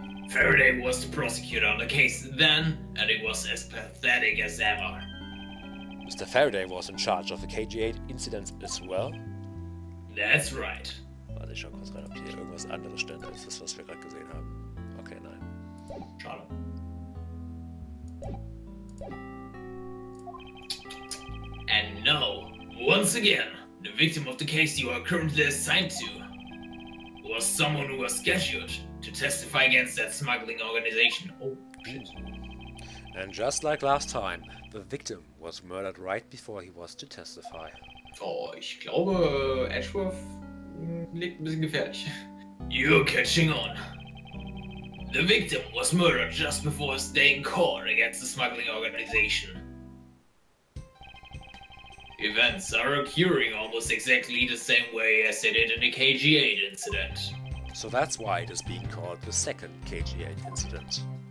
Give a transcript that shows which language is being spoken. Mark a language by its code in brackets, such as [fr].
[en] Faraday was the prosecutor on the case then, and it was as pathetic as ever. Mr. Faraday was in charge of the KG-8 incident as well? That's right. [de] Warte, ich schau kurz rein, ob hier irgendwas anderes stand als das, was wir gerade gesehen haben. Okay, nein. Schade. [en] And no, once again, the victim of the case you are currently assigned to was someone who was scheduled to testify against that smuggling organization. Oh, shit. And just like last time, the victim was murdered right before he was to testify. [de] Oh, ich glaube, Edgeworth liegt ein bisschen gefährlich. [en] You're catching on. The victim was murdered just before his day in court against the smuggling organization. Events are occurring almost exactly the same way as they did in the KG-8 incident. So that's why it is being called the second KG-8 incident.